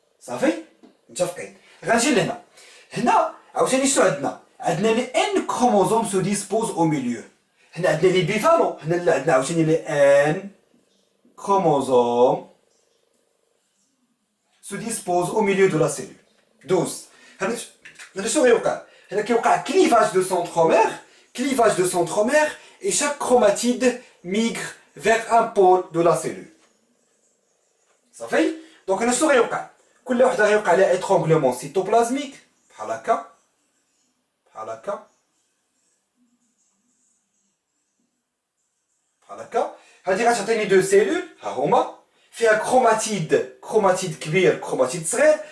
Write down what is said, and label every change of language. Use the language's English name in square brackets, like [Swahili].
[Arabic] صافي متفقين. غنجي لهنا. هنا عاوتاني شنو عندنا لي ان كروموزوم سو ديسبوز او ميليو. هنا عندنا لي بيفالون. هنا لا عندنا عاوتاني لي ان كروموزوم [French] se dispose au milieu de la cellule. 12. [Arabic] هنا شنو غيوقع؟ هنا كيوقع [French] clivage de centromère et chaque chromatide migre vers un pôle de la cellule. [Arabic] صافي؟ دونك هنا شنو غيوقع؟ كل وحده غيوقع عليها ايترونغلومون سيتوبلازميك بحال هكا بحال هكا بحال هكا. هادي غتعطيني دو سيلول ها هما فيها كروماتيد كبير كروماتيد صغير.